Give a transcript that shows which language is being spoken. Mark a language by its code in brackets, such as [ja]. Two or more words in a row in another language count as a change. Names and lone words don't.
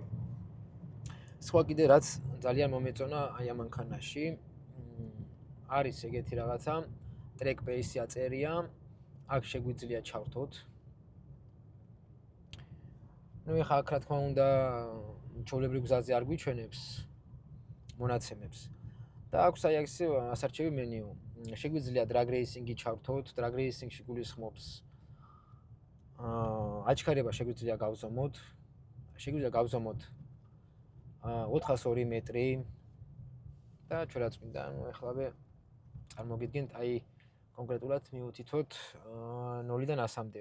[ka] სხვა კიდე რაც ძალიან მომეწონა აი ამ მანქანაში, არის ეგეთი რაღაცა, [en] track pace- [ka] ი აწერია, აქ შეგვიძლია ჩავთოთ. ეხლა აქ რა თქმა უნდა, ჩვეულებრივ გზაზე არ გვიჩვენებს მონაცემებს. და აქვს აი ეს ასარჩევი მენიუ. შეგვიძლია [en] drag racing- [ka] ი ჩავთოთ, [en] drag racing- [ka] ში გულისხმობს აჩქარება შეგვიძლია გავზომოთ. შეგვიძლია გავზომოთ 402 მეტრი და ჩვენ რაც მინდა, ეხლავე წარმოგიდგენთ, აი კონკრეტულად მივუთითოთ 0-დან 100-მდე.